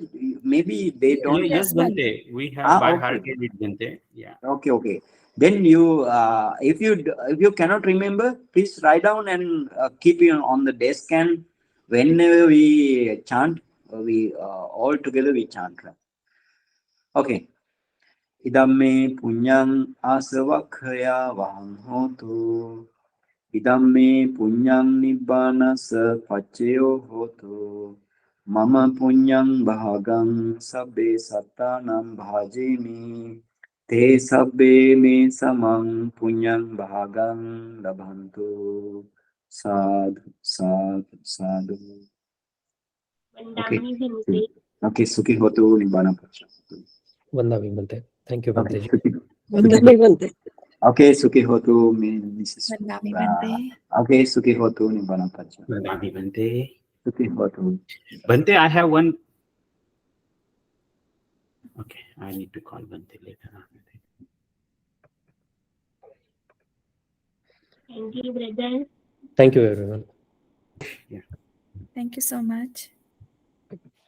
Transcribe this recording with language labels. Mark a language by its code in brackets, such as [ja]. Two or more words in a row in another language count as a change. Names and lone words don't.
[en] Maybe they don't. Yes, Bhante. We have by hearted it, Bhante. Yeah. Okay. Then you, if you cannot remember, please write down and keep it on the desk. And whenever we chant, we all together we chant. Okay. [pi] Idamme punyang asavakhaya vaham hotu. Idamme punyang nibbana sa pacceo hotu. Mama punyang bhagang sabbe sattanam bhajemi. Te sabbe me samang punyang bhagang labhantu. Sadhu, sadhu, sadhu. Okay. Okay, Sukhi hotu nibbana pacceo. Vandami Bhante. [en] Thank you, Bhante. Okay, [pi] Sukhi hotu, [en] Mrs. [pi] Vandami Bhante. Okay, Sukhi hotu nibbana pacceo. Vandami Bhante. Sukhi hotu. [en] Bhante, I have one. Okay, I need to call Bhante later. Thank you, brother. Thank you, everyone. Thank you so much.